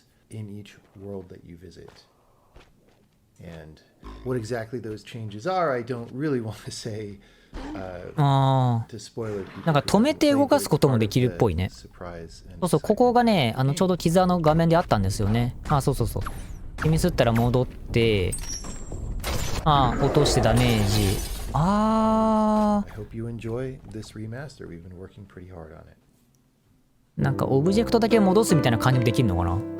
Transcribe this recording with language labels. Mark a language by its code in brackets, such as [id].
[en] in each world that you visit. And what exactly those changes are, I don't really want to say to spoil it. [ja] なんか止めて動かすこともできるっぽいね。そうそう、ここがね、ちょうど傷の画面であったんですよね。そうそうそう。ミスったら戻って、落としてダメージ。 [en] I hope you enjoy this remaster. We've been working pretty hard on it. [ja] なんかオブジェクトだけ戻すみたいな感じもできるのかな。